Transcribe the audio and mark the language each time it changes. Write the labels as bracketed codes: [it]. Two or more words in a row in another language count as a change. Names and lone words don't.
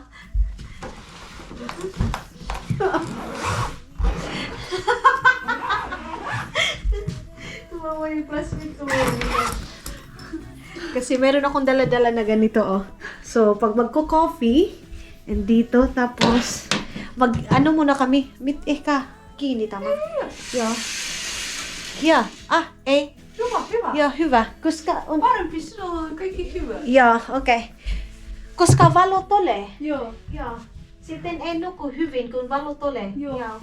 [tl] Tumawa yung classmate ko. Kasi meron akong dala-dala na ganito, oh. So, pag magko-coffee, and dito, tapos, muna kami. [fi] Kiinni tama. Joo. Ja, Hyvä. Joo, hyvä. Koska on... Parempi, sinulla on kaikki hyvä. Joo, okei. Koska valo tulee. Joo. Joo. Sitten ei nuku hyvin, kun valo tulee. Joo.